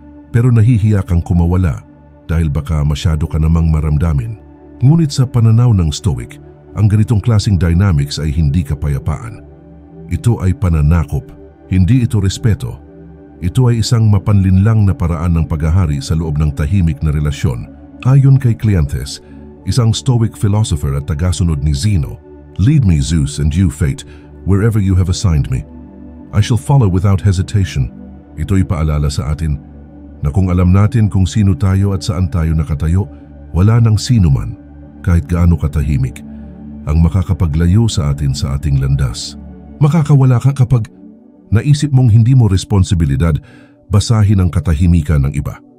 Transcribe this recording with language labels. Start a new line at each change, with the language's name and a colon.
Filipino: pero nahihiya kang kumawala dahil baka masyado ka namang maramdamin. Ngunit sa pananaw ng Stoic, ang ganitong klaseng dynamics ay hindi kapayapaan. Ito ay pananakop, hindi ito respeto. Ito ay isang mapanlinlang na paraan ng paghahari sa loob ng tahimik na relasyon. Ayon kay Cleanthes, isang Stoic philosopher at tagasunod ni Zeno,
English: "Lead me, Zeus, and you, Fate, wherever you have assigned me. I shall follow without hesitation."
Filipino: Ito'y paalala sa atin na kung alam natin kung sino tayo at saan tayo nakatayo, wala nang sino man, kahit gaano katahimik, ang makakapaglayo sa atin sa ating landas. Makakawala ka kapag naisip mong hindi mo responsibilidad basahin ang katahimikan ng iba.